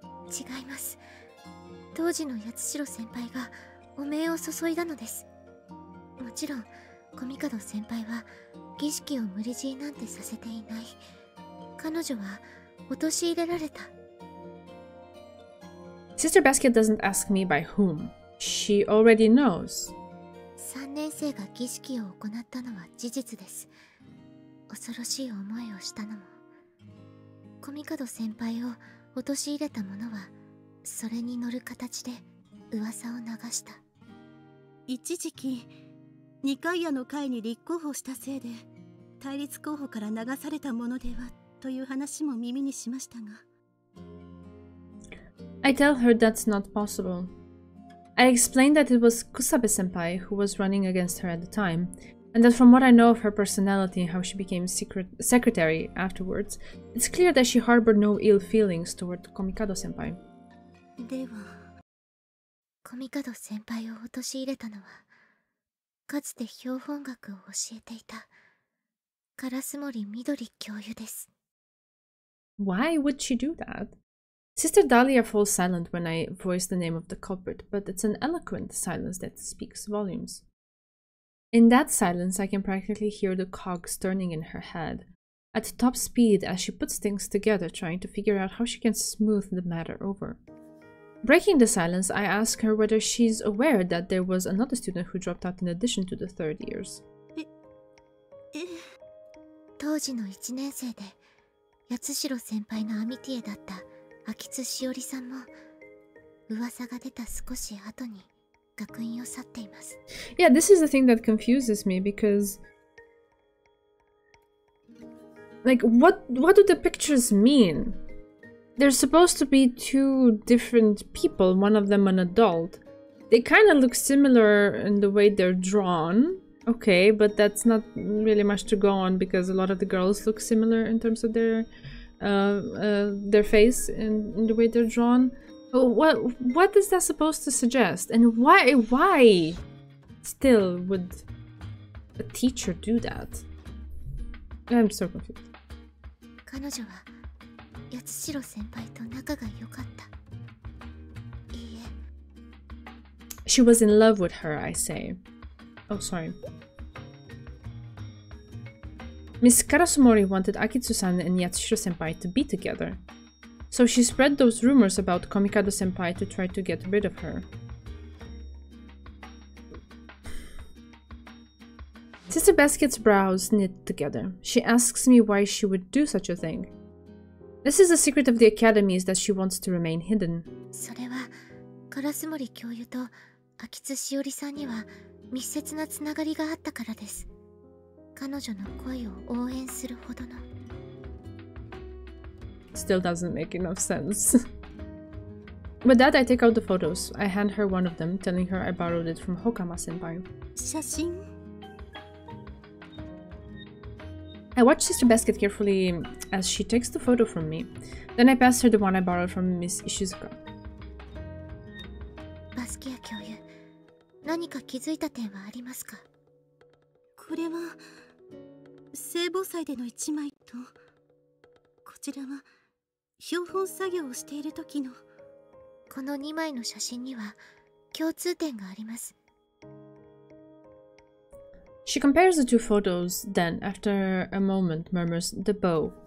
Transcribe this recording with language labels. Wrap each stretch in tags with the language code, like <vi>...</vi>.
<ja>違います。当時の八代先輩が汚名を注いだのです。もちろんコミカド先輩は儀式を無理強いなんてさせていない。彼女は陥れられた。</ja> <en>Sister Basket doesn't ask me by whom. She already knows.</en> <ja>3年生が儀式を行ったのは事実です。恐ろしい思いをしたのも、コミカド先輩を陥れた者はそれに乗る形で噂を流した。一時期二階屋の会に立候補したせいで対立候補から流されたものではという話も耳にしましたが。</ja> <en>I tell her that's not possible. I explain that it was Kusabe-senpai who was running against her at the time, and that from what I know of her personality and how she became secretary afterwards, it's clear that she harbored no ill feelings toward Komikado-senpai.</en> <ja>では、コミカド先輩を陥れたのは、かつて標本学を教えていた烏森みどり教諭です。</ja> <en>Why would she do that? Sister Dahlia falls silent when I voice the name of the culprit, but it's an eloquent silence that speaks volumes. In that silence, I can practically hear the cogs turning in her head, at top speed as she puts things together, trying to figure out how she can smooth the matter over. Breaking the silence, I ask her whether she's aware that there was another student who dropped out in addition to the third years.</en> <ja>当時の1年生で八代先輩のアミティエだった秋津しおりさんも噂が出た少し後に学院を去っています。</ja> <en>Yeah, this is the thing that confuses me because, like, what do the pictures mean? They're supposed to be two different people, one of them an adult. They kind of look similar in the way they're drawn. Okay, but that's not really much to go on because a lot of the girls look similar in terms of their face and the way they're drawn. What is that supposed to suggest? And why still would a teacher do that? I'm so confused.</en> <ja>彼女は八代先輩と仲が良かった。いいえ。</ja> <en>She was in love with her, I say. Oh, sorry. Miss Karasumori wanted Akitsu-san and Yatsushiro-senpai to be together. So she spread those rumors about Komikado-senpai to try to get rid of her. Sister Basket's brows knit together. She asks me why she would do such a thing. This is a secret of the academy is that she wants to remain hidden.</en> <ja>それは烏森教諭と秋津しおりさんには密接なつながりがあったからです。彼女の恋を応援するほどの。</ja> <en>Still doesn't make enough sense. With that, I take out the photos. I hand her one of them, telling her I borrowed it from Hokama-senpai.</en> <ja>写真</ja> <en>I watch Sister Basket carefully as she takes the photo from me. Then I pass her the one I borrowed from Miss Ishizuka.</en> <ja>バスキア教諭、何か気づいた点はありますか？これは聖母祭での一枚と、こちらは標本作業をしている時のこの2枚の写真には共通点があります。</ja> <en>She compares the two photos, then, after a moment, murmurs, the bow.</en>